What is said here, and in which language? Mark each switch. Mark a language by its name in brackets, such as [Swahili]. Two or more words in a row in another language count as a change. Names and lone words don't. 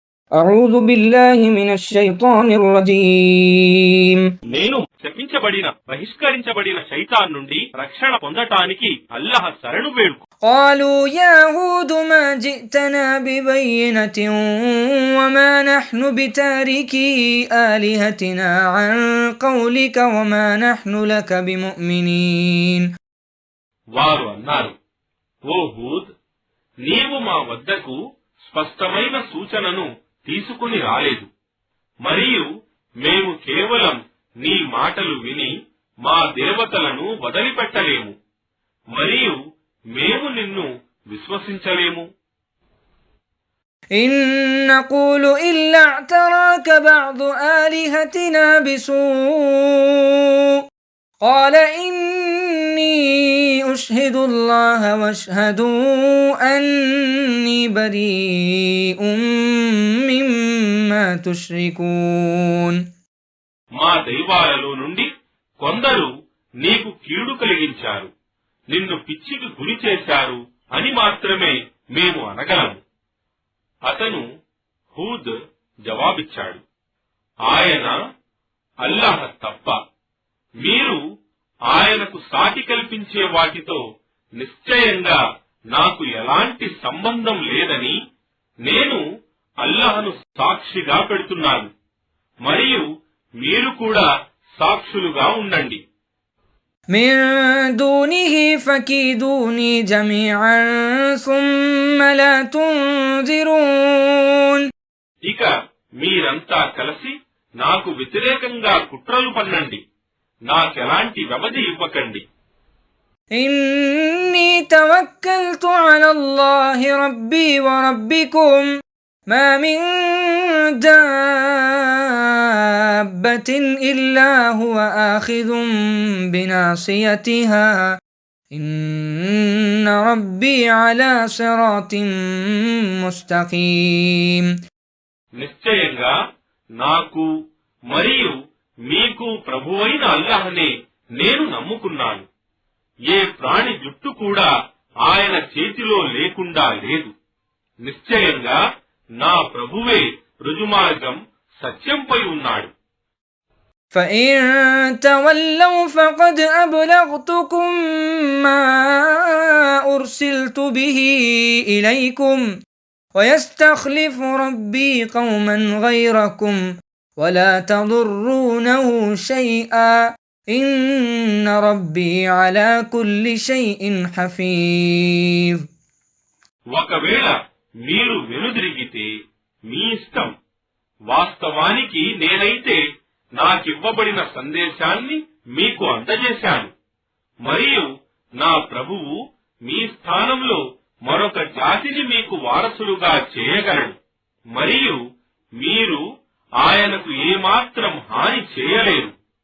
[Arabic] أعوذ بالله من الشيطان الرجيم [Telugu] నేను శపించబడిన బహిష్కరించబడిన శైతాన్ నుండి రక్షణ పొందటానికి అల్లాహ్ శరణు వేడుకు. [Arabic] قالوا يا هود ما جئتنا ببينة وما نحن بتاركي آلهتنا عن قولك وما نحن لك بمؤمنين. [Telugu] వారు అన్నారు, ఓ హూద్, నీవు మా వద్దకు స్పష్టమైన సూచనను తీసుకుని రాలేదు, మరియు మేము కేవలం నీ మాటలు విని మా దేవతలను వదిలిపెట్టలేము, మరియు మేము నిన్ను విశ్వసించలేము. [Arabic] إن نقول إلا اعتراك بعض آلهتنا بسوء قال إني أشهد الله واشهدوا أني بريء مما تشركون. [Telugu] మా దైవాలలో నుండి కొందరు నీకు కీడు కలిగించారు, నిన్ను పిచ్చికి గురి చేశారు అని మాత్రమే మేము అనగలము. అతను హూద్ జవాబిచ్చాడు, ఆయన అల్లాహ్ తప్ప మీరు ఆయనకు సాటి కల్పించే వాటితో నిశ్చయంగా నాకు ఎలాంటి సంబంధం లేదని నేను అల్లాహ్ను సాక్షిగా పెడుతున్నాను, మరియు మీరు కూడా సాక్షులుగా ఉండండి. [Arabic] من دونه فكيدوني جميعا ثم لا تنظرون. [Telugu] ఇక మీరంతా కలిసి నాకు వ్యతిరేకంగా కుట్రలు పన్నండి, నాకెలాంటి వ్యవధి ఇవ్వకండి. [Arabic] إني توكلت على الله ربي وربكم ما من دابة إلا هو آخذ بناصيتها إن ربي على صراط مستقيم. [Telugu] నిశ్చయంగా నాకు మరియు మీకు ప్రభువైన అల్లాహ్నే నేను నమ్ముకున్నాను. ఏ ప్రాణి జుట్టు కూడా ఆయన చేతిలో లేకుండా లేదు. నిశ్చయంగా నా ప్రభువే రుజుమార్గం సత్యంపై ఉన్నాడు. [Arabic] فإن تولوا فقد أبلغتكم ما أرسلت به إليكم ويستخلف ربي قوما غيركم ولا تضرونه شيئا إن ربي على كل شيء حفيظ. [Telugu] ఒకవేళ మీరు వెనుదిరిగితే మీ ఇష్టం. వాస్తవానికి నేనైతే నాకివ్వబడిన సందేశాన్ని మీకు అందజేశాను, మరియు నా ప్రభువు మీ స్థానంలో మరొక జాతిని మీకు వారసులుగా చేయగలడు, మరియు మీరు ఆయనకు ఏమాత్రం హాని చేయలేరు.